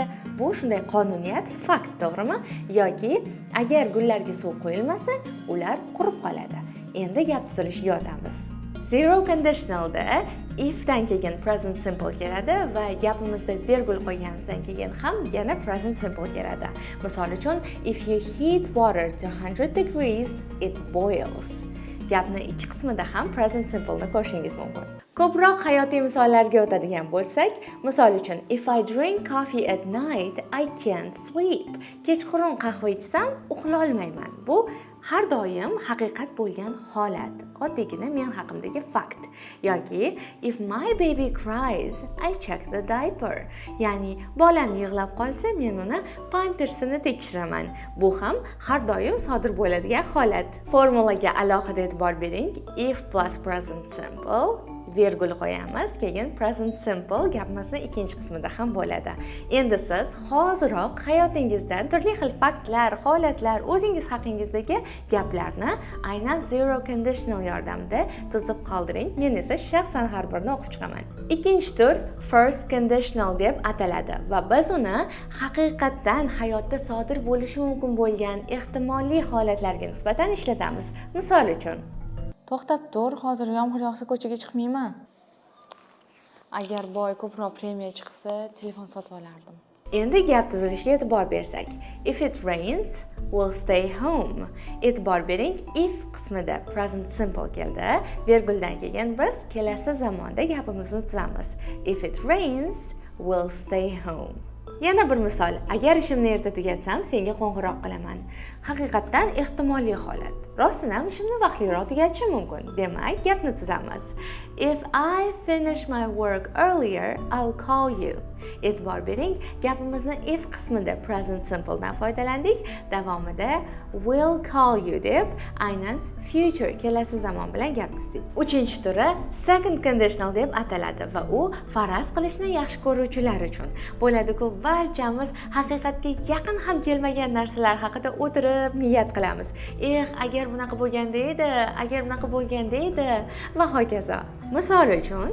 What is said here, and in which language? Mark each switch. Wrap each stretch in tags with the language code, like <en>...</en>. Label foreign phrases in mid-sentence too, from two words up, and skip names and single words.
<uz>Bu shunday qonuniyat, fakt, to'g'rimi? Yoki agar gullarga suv quyilmasa, ular qurib qoladi. Endi gap tuzilishiga o'tamiz.</uz> <en>Zero conditionalda</en> <uz>if dan keyin</uz> <en>present simple</en> <uz>keladi va gapimizda virgul qo'yganimizdan keyin ham yana</uz> <en>present simple</en> <uz>keladi. Misol uchun,</uz> <en>if you heat water to 100 degrees, it boils.</en> <uz>Gapni ikki qismida ham</uz> <en>present simple</en> <uz>da ko'rishingiz mumkin. Ko'proq hayotiy misollarga o'tadigan bo'lsak, misol uchun,</uz> <en>if I drink coffee at night, I can't sleep.</en> <uz>Kechqurun qahva ichsam, uxla olmayman. Bu har doim haqiqat bo'lgan holat, oddiygina men haqimdagi fakt.</uz> <en>Yoki if my baby cries, I check the diaper.</en> <uz>Ya'ni bolam yig'lab qolsa, men uni pampersini tekshiraman. Bu ham har doim sodir bo'ladigan holat. Formulaga alohida e'tibor bering.</uz> <en>If plus present simple</en> <uz>virgul qo'yamiz, keyin</uz> <en>present simple</en> <uz>gapimizning ikkinchi qismida ham bo'ladi. Endi siz hoziroq hayotingizdan turli xil faktlar, holatlar, o'zingiz haqingizdagi gaplarni aynan</uz> <en>zero conditional</en> <uz>yordamida tuzib qoldiring. Men esa shaxsan har birini o'qib chiqaman. Ikkinchi tur</uz> <en>first conditional</en> <uz>deb ataladi va biz uni haqiqatdan hayotda sodir bo'lishi mumkin bo'lgan ehtimoliy holatlarga nisbatan ishlatamiz. Misol uchun, to'xtab tur, hozir yomg'ir yog'sa ko'chaga chiqmayman. Agar boy ko'proq premiya chiqsa, telefon sotib olardim. Endi gap tuzilishiga e'tibor bersak.</uz> <en>If it rains, we'll stay home.</en> <uz>E'tibor bering, if qismida</uz> <en>present simple</en> <uz>keldi, virguldan keyin biz kelasi zamonda gapimizni tuzamiz.</uz> <en>If it rains, we'll stay home.</en> <uz>Yana bir misol, agar ishimni erta tugatsam, senga qo'ng'iroq qilaman. Haqiqatdan ehtimoliy holat. Rostdan ham ishimni vaqtliroq tugatishim mumkin. Demak, gapni tuzamiz.</uz> <en>If I finish my work earlier, I'll call you.</en> <uz>E'tibor bering, gapimizni if qismida</uz> <en>present simple</en> <uz>dan foydalandik, davomida</uz> <en>will call you</en> <uz>deb aynan future kelasi zamon bilan gap tuzdik. Uchinchi turi</uz> <en>second conditional</en> <uz>deb ataladi va u faraz qilishni yaxshi ko'ruvchilar uchun bo'ladi-ku. Barchamiz haqiqatga yaqin ham kelmagan narsalar haqida o'tirib niyat qilamiz. Agar bunaqa bo'lganda edi, agar bunaqa bo'lganda edi va hokazo. Misol uchun,</uz>